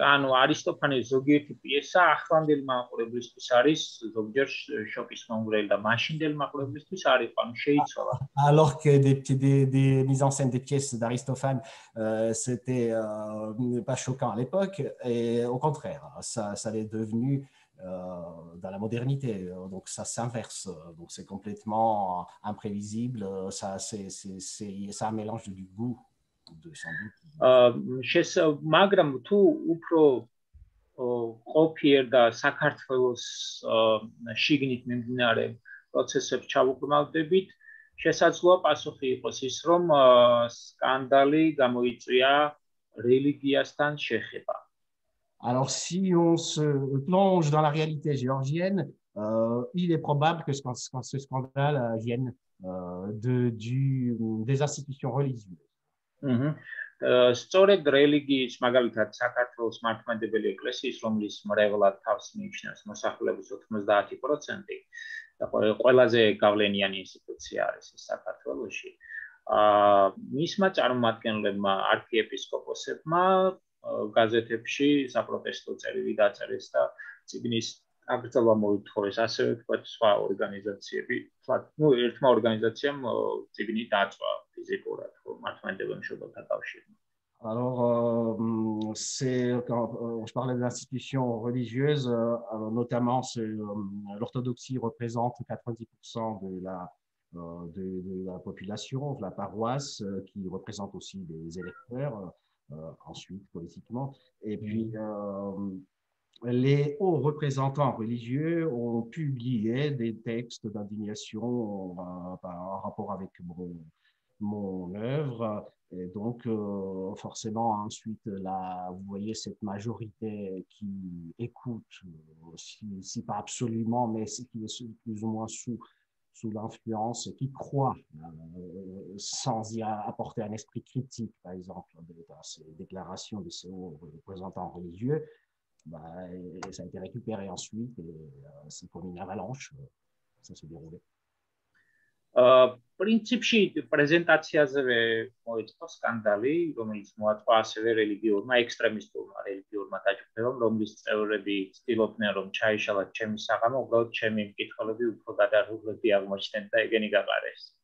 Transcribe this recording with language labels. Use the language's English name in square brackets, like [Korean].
[Georgian] ანუ არისტოფანეს ზოგიერთი პიესა ახლანდელ მაყურებლისთვის არის ზოგჯერ შოკის მომგვრელი და მაშინდელ მაყურებლისთვის არ იყო, ანუ შეიცვალა. [French] Alors que des mises en scène des pièces d'Aristophane, c'était pas choquant à l'époque, et au contraire, ça l'est devenu dans la modernité, donc ça s'inverse, donc c'est complètement imprévisible, c'est un mélange du goût, sans doute. [Georgian] მაგრამ თუ უფრო ყოფიერ და საქართველოს შიგნით მიმდინარე პროცესებს ჩავუყრმავდებით, შესაძლოა პასუხი იყოს ის, რომ სკანდალი გამოიწვია რელიგიასთან შეხება. [French] Alors, si on se plonge dans la réalité géorgienne, il est probable que ce scandale vienne des institutions religieuses. [Georgian] სწორედ რელიგიის, მაგალითად, საქართველოს მართლმადიდებელი ეკლესიის, რომლის მრევლად თავს მიიჩნევს მოსახლეობის 90% და ყველაზე გავლენიანი ინსტიტუცია არის საქართველოში. მისმა წარმომადგენლებმა, არქიეპისკოპოსებმა გაზეთებში საპროტესტო წერილი დაწერეს და წიგნის აგრძელვა მოითხოვეს, ასევე თქვათ სხვა ორგანიზაციები, ერთმა ორგანიზაციამ წიგნი დაწვა ფიზიკურად, მართლმადიდებელ მშობელთა კავშირმა. [French] Alors, quand je parlais des institutions religieuses, notamment l'orthodoxie représente 90% de la population, de la paroisse, qui représente aussi des électeurs, ensuite politiquement. Et puis, les hauts représentants religieux ont publié des textes d'indignation en rapport avec mon œuvre. Et donc, forcément, ensuite, vous voyez cette majorité qui écoute, si pas absolument, mais qui est plus ou moins sous l'influence, qui croient sans y apporter un esprit critique, par exemple, dans ces déclarations de ces hauts représentants religieux, ça a été récupéré ensuite et c'est comme une avalanche, ça s'est déroulé. [Georgian] პრინციპში პრეზენტაციაზე მოეწყო სკანდალი, რომელიც მოაწყო ასევე რელიგიურმა ექსტრემისტულმა რელიგიურმა დაჯგუფებამ, რომლის წევრები ცდილობდნენ რომ ჩაიშალათ ჩემი საღამო, უბრალოდ ჩემი მკითხველები უფრო გადარულები აღმოჩნდნენ და ეგენი გაყარეს.